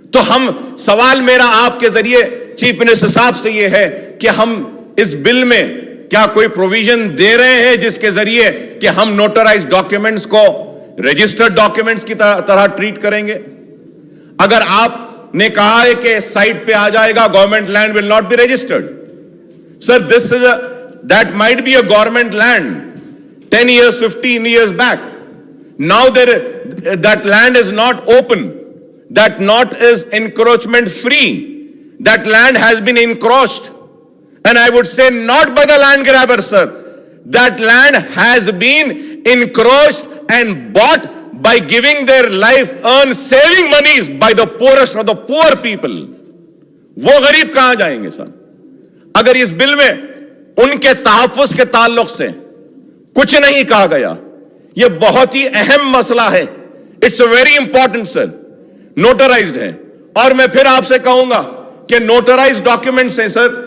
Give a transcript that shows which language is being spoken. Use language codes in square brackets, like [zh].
[ur] ہم سوال میرا آپ کے ذریعے چیف منسٹر صاحب سے یہ ہے کہ ہم اس بل میں کیا کوئی پروویژن دے رہے ہیں جس کے ذریعے کہ ہم نوٹرائز ڈاکیومنٹس کو رجسٹرڈ ڈاکیومنٹس کی طرح ٹریٹ کریں گے؟ اگر آپ نے کہا ہے کہ سائٹ پہ آ جائے گا [en] Government land will not be registered. Sir this is that might be a government land 10 years 15 years back. Now that land is not open, that not is encroachment free. That land has been encroached, and I would say not by the land grabber, sir. That land has been encroached and bought by giving their life earned saving monies by the poorest of the poor people. [ur] وہ غریب کہاں جائیں گے سر؟ اگر اس بل میں ان کے تحفظ کے تعلق سے کچھ نہیں کہا گیا. یہ بہت ہی اہم مسئلہ ہے. [en] It's very important sir. [ur] Notarised ہے, اور میں پھر آپ سے کہوں گا کہ نوٹرائزڈ ڈاکیومنٹس ہیں سر.